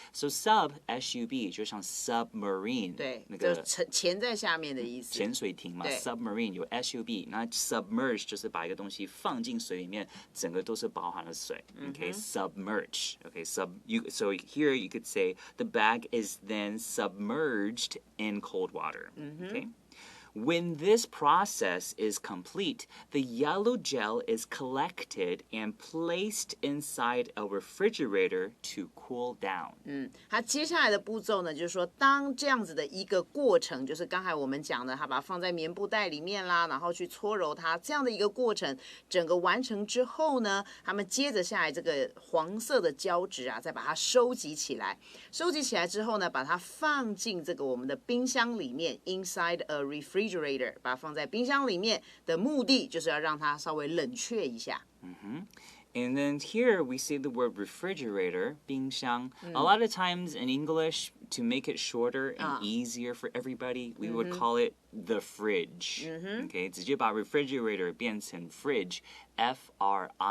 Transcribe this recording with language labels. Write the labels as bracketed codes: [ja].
[en] So sub, S-U-B, [zh] 就像 [en] submarine. [zh] 对，那个就潜在下面的意思。潜水艇嘛 ，submarine 有 SUB， 那 submerge 就是把一个东西放进水里面，整个都是包含了水。 [en] Okay, submerge. Okay, so here you could say the bag is then submerged in cold water. Okay. When this process is complete, the yellow gel is collected and placed inside a refrigerator to cool down. [zh] 它接下来的步骤呢，就是说，当这样子的一个过程，就是刚才我们讲的，它把它放在棉布袋里面啦，然后去搓揉它，这样的一个过程，整个完成之后呢，他们接着下来这个黄色的胶质啊，再把它收集起来。收集起来之后呢，把它放进这个我们的冰箱里面 ， [en] inside a refrigerator， [zh] 把它放在冰箱里面的目的就是要让它稍微冷却一下。 [en] And then here we see the word refrigerator, 冰箱. A lot of times in English, to make it shorter and easier for everybody, we would call it the fridge. [zh] Okay, 直接把 refrigerator 变成 fridge, F-R-I-D-G-E.